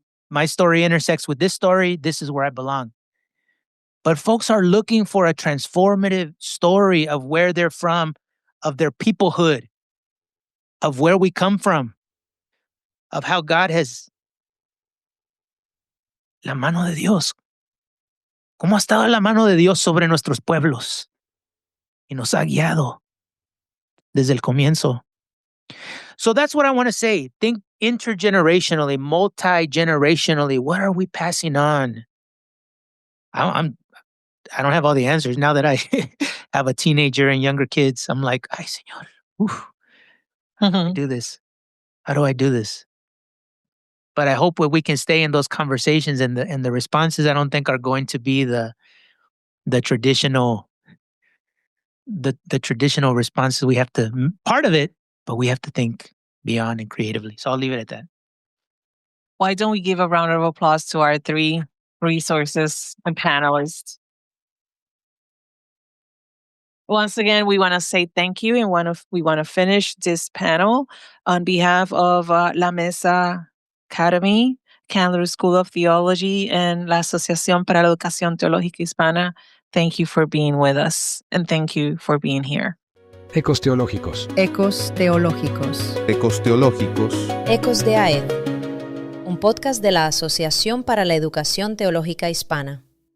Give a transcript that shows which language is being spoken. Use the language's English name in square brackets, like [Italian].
[English] My story intersects with this story. This is where I belong. But folks are looking for a transformative story of where they're from, of their peoplehood, of where we come from, of how God has [Spanish] la mano de Dios. ¿Cómo ha estado la mano de Dios sobre nuestros pueblos? Y nos ha guiado desde el comienzo. [English] So that's what I want to say. Think intergenerationally, multi-generationally. What are we passing on? I don't have all the answers. Now that I have a teenager and younger kids, I'm like, [Spanish] ay, Señor, [English] how do I do this? How do I do this? But I hope that we can stay in those conversations, and the responses, I don't think, are going to be the traditional responses. We have to, part of it, but we have to think beyond and creatively. So I'll leave it at that. Why don't we give a round of applause to our 3 resources and panelists? Once again, we want to say thank you, and we want to finish this panel on behalf of La Mesa Academy, Candler School of Theology, and La Asociación para la Educación Teológica Hispana. Thank you for being with us, and thank you for being here. [Spanish] Ecos teológicos. Ecos teológicos. Ecos teológicos. Ecos de AED, un podcast de la Asociación para la Educación Teológica Hispana.